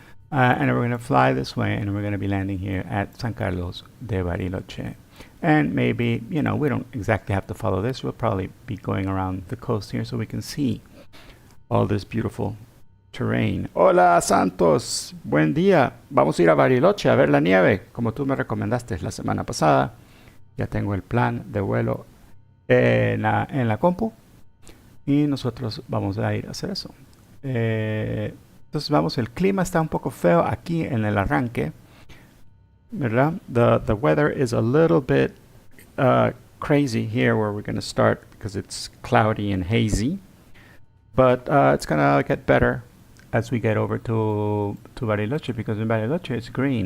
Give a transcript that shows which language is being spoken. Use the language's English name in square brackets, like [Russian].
[English] And we're going to fly this way, and we're going to be landing here at San Carlos de Bariloche. And maybe, you know, we don't exactly have to follow this. We'll probably be going around the coast here so we can see all this beautiful terrain. [Spanish] Hola Santos, buen día. Vamos a ir a Bariloche a ver la nieve, como tú me recomendaste la semana pasada. Ya tengo el plan de vuelo en la compu y nosotros vamos a ir a hacer eso. Entonces vamos, el clima está un poco feo aquí en el arranque, ¿verdad? [English] The weather is a little bit crazy here where we're going to start because it's cloudy and hazy, but it's going to get better as we get over to Bariloche, because in Bariloche it's green.